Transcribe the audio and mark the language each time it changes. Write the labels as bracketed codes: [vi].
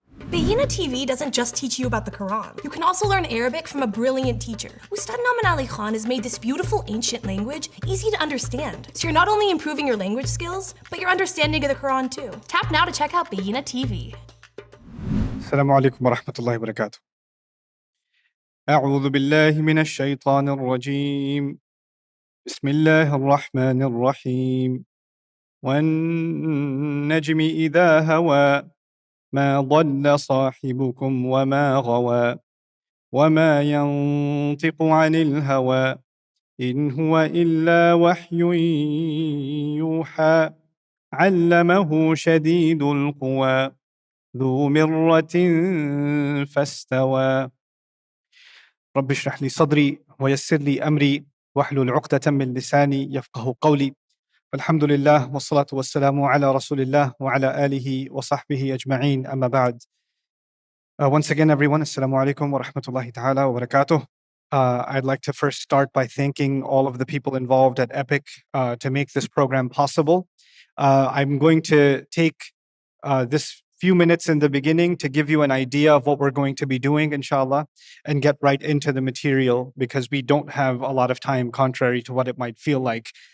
[en] Bayyinah TV doesn't just teach you about the Quran. You can also learn Arabic from a brilliant teacher. Ustadh Nouman has made this beautiful ancient language easy to understand. So you're not only improving your language skills, but your understanding of the Quran too. Tap now to check out Bayyinah TV. [ar] Assalamu alaikum wa rahmatullahi wa barakatuh. أعوذ بالله من الشيطان الرجيم. بسم الله الرحمن الرحيم. والنجم إذا هوى ما ضل صاحبكم وما غوى وما ينطق عن الهوى إن هو إلا وحي يوحى علمه شديد القوى ذو مرة فاستوى رب اشرح لي صدري ويسر لي أمري واحلل عقدة من لساني يفقه قولي الحمد لله والصلاة والسلام على رسول الله وعلى آله وصحبه أجمعين أما بعد. [en] Once again, everyone, [ar] assalamu alaikum wa rahmatullahi ta'ala wa barakatuh. [en] I'd like to first start by thanking all of the people involved at EPIC to make this program possible. I'm going to take this few minutes in the beginning to give you an idea of what we're going to be doing, inshallah, and get right into the material because we don't have a lot of time, contrary to what it might feel like.